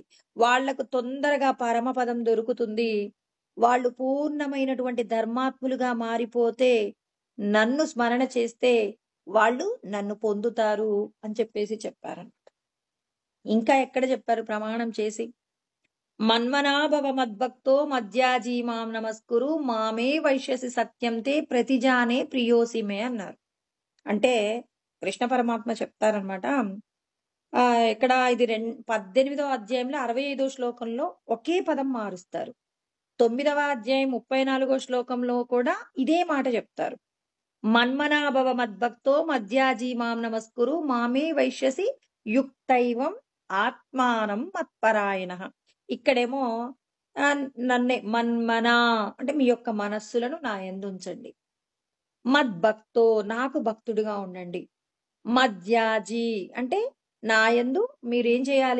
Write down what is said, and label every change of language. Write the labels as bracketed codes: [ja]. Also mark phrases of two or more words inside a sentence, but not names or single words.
[te] వాళ్లకు తొందరగా పరమపదం దొరుకుతుంది. వాళ్ళు పూర్ణమైనటువంటి ధర్మాత్ములుగా మారిపోతే, నన్ను స్మరణ చేస్తే వాళ్ళు నన్ను పొందుతారు అని చెప్పేసి చెప్పారన్నమాట. ఇంకా ఎక్కడ చెప్పారు ప్రమాణం చేసి? [sa] మన్మనాభవ మద్భక్తో మధ్యాజీ మాం నమస్కురు మామే వైశ్యసి సత్యం తే ప్రతిజానే ప్రియోసిమే అన్నారు. [te] అంటే కృష్ణ పరమాత్మ చెప్తారనమాట. ఇక్కడ ఇది 18వ అధ్యాయంలో 65వ శ్లోకంలో ఒకే పదం మారుస్తారు. 9వ అధ్యాయం 34వ శ్లోకంలో కూడా ఇదే మాట చెప్తారు. [sa] మన్మనాభవ మద్భక్తో మధ్యాజీ మాం నమస్కురు మామే వైశ్యసి యుక్తైవం ఆత్మానం మత్పరాయణః. [te] ఇక్కడేమో నన్నే మన్మనా అంటే మీ యొక్క మనస్సులను నా యందు ఉంచండి. మద్భక్తో నాకు భక్తుడిగా ఉండండి. మధ్యాజీ అంటే నా యందు మీరేం చేయాలి?